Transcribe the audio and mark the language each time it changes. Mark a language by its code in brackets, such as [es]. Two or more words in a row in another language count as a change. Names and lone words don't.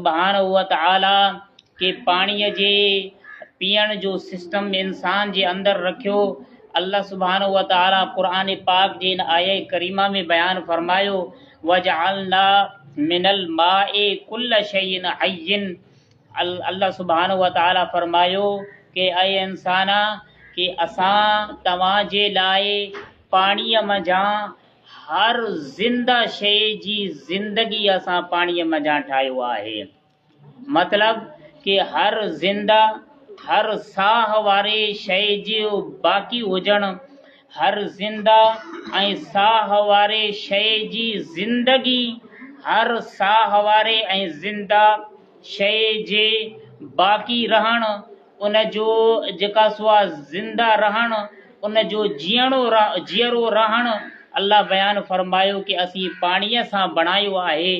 [ar] سبحانه وتعالى [sd] के पाणीअ जे पीअण जो सिस्टम इंसान जे अंदरि रखियो। अल्लाह [ar] سبحانه وتعالى [sd] क़ुरान पाक जे इन आये करीमा में बयान फरमायो [ar] وجعلنا من الماء كل شيء حي. [sd] अल्लाह [ar] سبحانه وتعالى [sd] फरमायो कि ऐं इंसाना कि असां तव्हां जे लाइ पाणीअ मंझां हर ज़िंदा शइ जी ज़िंदगी असां पाणीअ मंझां ठाहियो आहे। मतिलब कि हर ज़िंदा हर साह वारे शइ जो बाक़ी हुजणु, हर ज़िंदा ऐं साह वारे शइ जी ज़िंदगी, हर साह वारे ऐं ज़िंदा शइ जे बाक़ी रहणु, उन जो जेका सुआ ज़िंदा रहणु, उन जो जीअरो रहणु अल्लाह बयानु फरमायो कि असीं पाणीअ सां बणायो आहे।